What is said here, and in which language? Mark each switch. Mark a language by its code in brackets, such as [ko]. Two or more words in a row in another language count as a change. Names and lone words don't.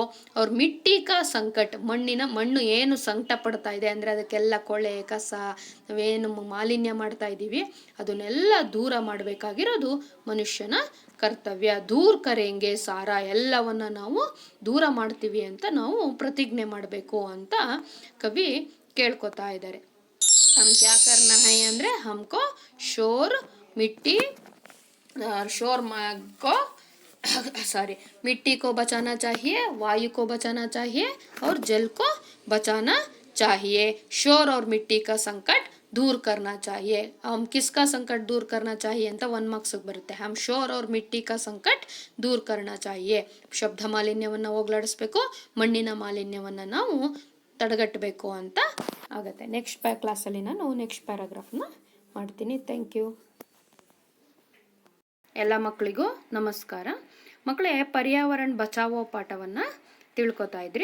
[kn] ಅವ್ರ [hi] मिट्टी का संकट, [kn] ಮಣ್ಣು ಏನು ಸಂಕಟ ಪಡ್ತಾ ಇದೆ ಅಂದ್ರೆ ಅದಕ್ಕೆಲ್ಲ ಕೊಳೆ ಕಸ ನಾವೇನು ಮಾಲಿನ್ಯ ಮಾಡ್ತಾ ಇದ್ದೀವಿ ಅದನ್ನೆಲ್ಲ ದೂರ ಮಾಡಬೇಕಾಗಿರೋದು ಮನುಷ್ಯನ ಕರ್ತವ್ಯ. [hi] दूर करेंगे सारा, [kn] ಎಲ್ಲವನ್ನ ನಾವು ದೂರ ಮಾಡ್ತೀವಿ ಅಂತ ನಾವು ಪ್ರತಿಜ್ಞೆ ಮಾಡಬೇಕು ಅಂತ ಕವಿ ಕೇಳ್ಕೊತಾ ಇದ್ದಾರೆ. [hi] हम क्या करना है ಅಂದ್ರೆ हमको शोर मिट्टी ಶೋರ್ को मिट्टी को बचाना चाहिए, वायु को बचाना चाहिए और जल को बचाना चाहिए. शोर और मिट्टी का संकट दूर करना चाहिए. हम किसका संकट दूर करना चाहिए [kn] ಅಂತ 1 ಮಾರ್ಕ್ಸ್ ಬರುತ್ತೆ. [hi] हम शोर और मिट्टी का संकट दूर करना चाहिए. [kn] ಶಬ್ದ ಮಾಲಿನ್ಯವನ್ನ ಹೋಗಲಾಡಿಸಬೇಕು, ಮಣ್ಣಿನ ಮಾಲಿನ್ಯವನ್ನ ನಾವು ತಡೆಗಟ್ಟಬೇಕು ಅಂತ ಆಗುತ್ತೆ. [en] next class [kn] ನಾನು [en] next paragraph [kn] ಮಾಡ್ತೀನಿ. [en] thank you. [kn] ಎಲ್ಲ ಮಕ್ಕಳಿಗೂ ನಮಸ್ಕಾರ. ಮಕ್ಕಳೇ, ಪರ್ಯಾವರಣ ಬಚಾವೋ ಪಾಠವನ್ನು ತಿಳ್ಕೊತಾ ಇದ್ರಿ.